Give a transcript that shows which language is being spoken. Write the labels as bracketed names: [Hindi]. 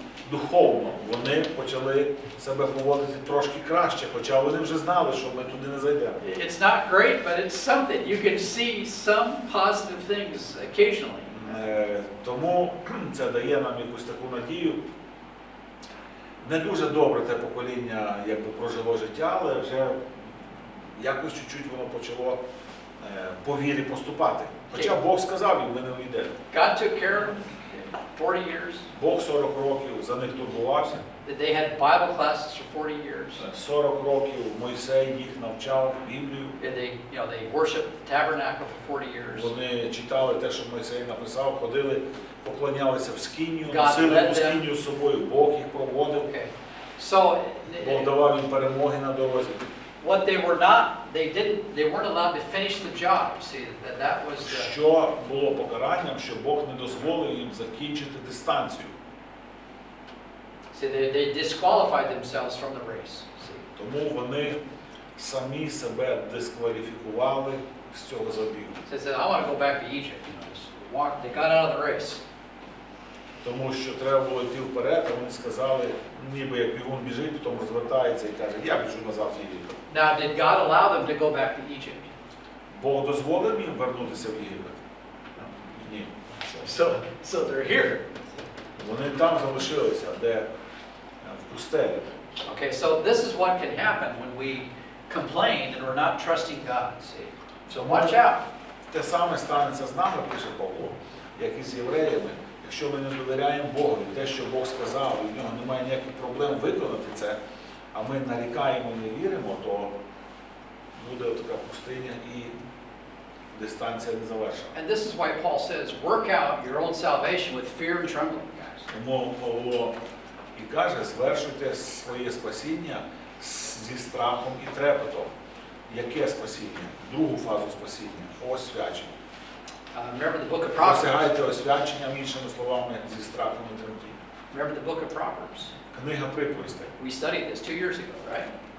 [Ukrainian] Духовно вони почали себе поводити трошки краще, хоча вони вже знали, що ми туди не зайдемо. [English] It's not great, but it's something. You can see some positive things occasionally. [Ukrainian] Тому це дає нам якусь таку надію. Не дуже добре те покоління якби прожило життя, але вже якось чуть-чуть воно почало по вірі поступати. Хоча Бог сказав їм, ви не уйдете. [English] God took care of them 40 years. [Ukrainian] Бог 40 років за них турбувався. [English] That they had Bible classes for 40 years. [Ukrainian] 40 років Мойсей їх навчав Біблію. [English] And they worshiped the tabernacle for 40 years. [Ukrainian] Вони читали те, що Мойсей написав, ходили, поклонялися в скинію, [English] God [Ukrainian] носили [English] led [Ukrainian] ту [English] them. [Ukrainian] скинію з собою, Бог їх проводив. [English] Okay. So [Ukrainian] Бог давав їм перемоги на дорозі. [English] what they were not, they weren't allowed to finish the job. See, that was the, [Ukrainian] Що було покаранням, що Бог не дозволив їм закінчити дистанцію. [English] see, they disqualified themselves from the race. See. [Ukrainian] Тому вони самі себе дискваліфікували з цього забігу. [English] So they said, I want to go back to Egypt. Just walk. They got out of the race. [Ukrainian] Тому що треба було йти вперед, а вони сказали, ніби як бігун біжить, потім розвертається і каже, я біжу назад в Єгипет. [English] Now, did God allow them to go back to Egypt? [Ukrainian] Бог дозволив їм вернутися в Єгипет? Ні. [English] So they're here. [Ukrainian] Вони там залишилися, де в пустелі. [English] Okay, so this is what can happen when we complain and we're not trusting God. See, so watch out. [Ukrainian] Те саме станеться з нами, пише Павло, як і з євреями. Якщо ми не довіряємо Богу, те, що Бог сказав, і в нього немає ніяких проблем виконати це, а ми нарікаємо і не віримо, то буде така пустиня і дистанція не завершена. [English] And this is why Paul says, work out your own salvation with fear and trembling, guys. [Ukrainian] Тому Павло і каже, звершуйте своє спасіння зі страхом і трепетом. Яке спасіння? Другу фазу спасіння – освячення. [English] Remember the book of Proverbs. [Ukrainian] Досягайте освячення, іншими словами, зі страхом і тремтінням. [English] Remember the book of Proverbs. [Ukrainian] Книга приповістей. [English] We studied this 2 years ago, right?